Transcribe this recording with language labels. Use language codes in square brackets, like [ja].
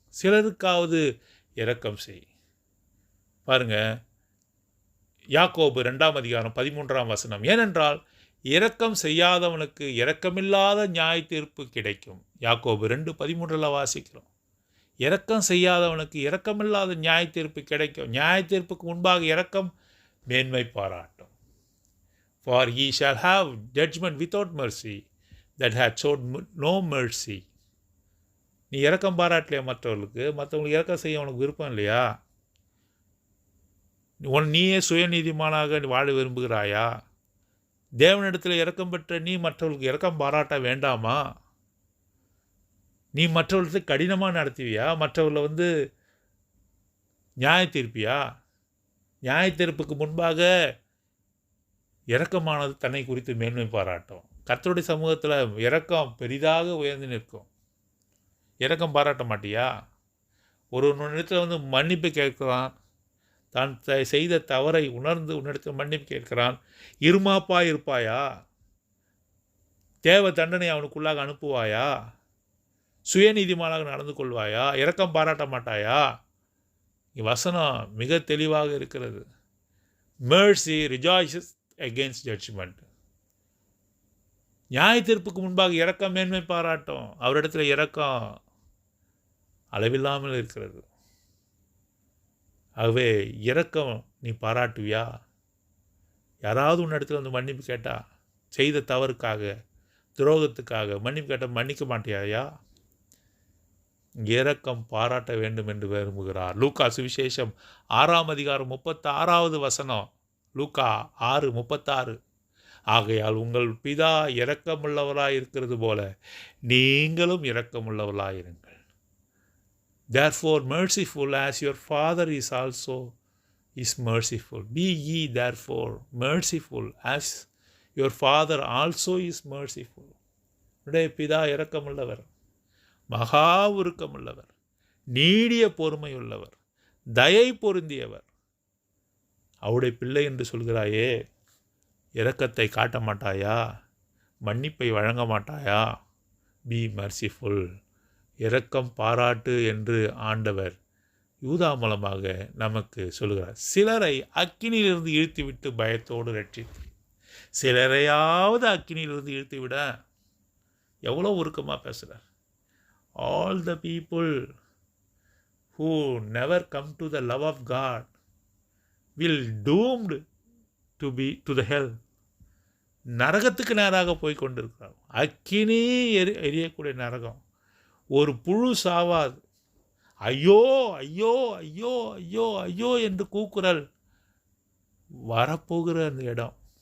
[ta] சிலருக்காவது இரக்கம் செய். பாருங்கள், யாக்கோபு 2 அதிகாரம் 13 ஏனென்றால் இரக்கம் செய்யாதவனுக்கு இரக்கமில்லாத நியாய தீர்ப்பு கிடைக்கும். யாக்கோபு 2:13 வாசிக்கிறோம். இரக்கம் செய்யாதவனுக்கு இரக்கமில்லாத நியாய தீர்ப்பு கிடைக்கும். நியாய தீர்ப்புக்கு முன்பாக இரக்கம் மேன்மை பாராட்டும். [en] For he shall have judgment without mercy that had showed no mercy. [ta] நீ இரக்கம் பாராட்டலையா மற்றவங்களுக்கு இரக்கம் செய்ய உனக்கு விருப்பம் இல்லையா? நீயே சுயநீதிமானாக வாழ விரும்புகிறாயா? தேவனிடத்தில் இரக்கம் பெற்ற நீ மற்றவர்களுக்கு இரக்கம் பாராட்ட வேண்டாமா? நீ மற்றவர்களுக்கு கடினமாக நடத்துவியா? மற்றவர்களை நியாய தீர்ப்பியா? நியாய தீர்ப்புக்கு முன்பாக இரக்கமானது தன்னை குறித்து மேன்மை பாராட்டும். கர்த்தருடைய சமூகத்தில் இரக்கம் பெரிதாக உயர்ந்து நிற்கும். இரக்கம் பாராட்ட மாட்டியா? ஒரு இடத்துல மன்னிப்பு கேட்கிறான், தான் செய்த தவறை உணர்ந்து உன்னிடத்தில் மன்னிப்பு கேட்கிறான். இருமாப்பா இருப்பாயா? தேவ தண்டனை அவனுக்குள்ளாக அனுப்புவாயா? சுயநீதிமானாக நடந்து கொள்வாயா? இரக்கம் பாராட்ட மாட்டாயா? வசனம் மிக தெளிவாக இருக்கிறது. [en] mercy rejoices against judgment. [ta] நியாய தீர்ப்புக்கு முன்பாக இரக்கம் மேன்மை பாராட்டும். அவரிடத்தில் இரக்கம் அளவில்லாமல் இருக்கிறது. ஆகவே இரக்கம் நீ பாராட்டுவியா? யாராவது உன்னிடத்தில் மன்னிப்பு கேட்டா, செய்த தவறுக்காக துரோகத்துக்காக மன்னிப்பு கேட்டால் மன்னிக்க மாட்டியாயா? இரக்கம் பாராட்ட வேண்டும் என்று விரும்புகிறார். லூக்கா சுவிசேஷம் 6 அதிகாரம் 36 லூக்கா 6:36. ஆகையால் உங்கள் பிதா இரக்கமுள்ளவராய் இருக்கிறது போல நீங்களும் இரக்கமுள்ளவராயிருங்கள். [en] Therefore merciful as your Father is also is merciful. Be ye therefore merciful as your Father also is merciful. [ta] உடைய பிதா இரக்கமுள்ளவர், மகா உருக்கமுள்ளவர், நீடிய பொறுமையுள்ளவர், தயை பொருந்தியவர். அவருடைய பிள்ளை என்று சொல்கிறாயே, இரக்கத்தை காட்ட மாட்டாயா? மன்னிப்பை வழங்க மாட்டாயா? [en] be merciful, [ta] இரக்கம் பாராட்டு என்று ஆண்டவர் யூதா மூலமாக நமக்கு சொல்கிறார். சிலரை அக்கினியிலிருந்து இழுத்துவிட்டு பயத்தோடு ரட்சித்து, சிலரையாவது அக்கினியிலிருந்து இழுத்துவிட. எவ்வளோ உருக்கமாக பேசுகிறார். [en] All the people who never come to the love of God will doomed to the hell. [ta] நரகத்துக்கு நேராக போய் கொண்டிருக்கிறார். அக்கினி எரியக்கூடிய நரகம். ஒரு புழு சாவாது. ஐயோ ஐயோ ஐயோ ஐயோ ஐயோ என்று கூக்குரல் வரப்போகிற அந்த இடம்.